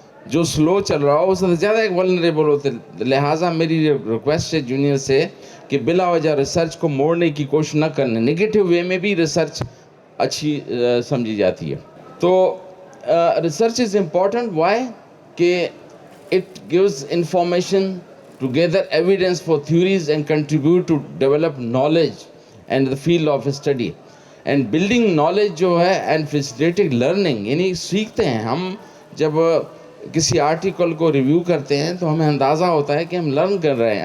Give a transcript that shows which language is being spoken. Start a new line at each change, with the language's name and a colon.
Hindi: जो स्लो चल रहा हो उससे ज़्यादा एक वल्नरेबल होते. लिहाजा मेरी रिक्वेस्ट है जूनियर से कि बिला वजह रिसर्च को मोड़ने की कोशिश न करने. नेगेटिव वे में भी रिसर्च अच्छी समझी जाती है. तो रिसर्च इज़ इम्पॉर्टेंट.
English: Why कि it gives information to gather evidence for theories and contribute to develop knowledge and the field of study and building knowledge जो है and facilitating learning.
Hindi: यानी सीखते हैं हम. जब किसी आर्टिकल को रिव्यू करते हैं तो हमें अंदाज़ा होता है कि हम लर्न कर रहे हैं.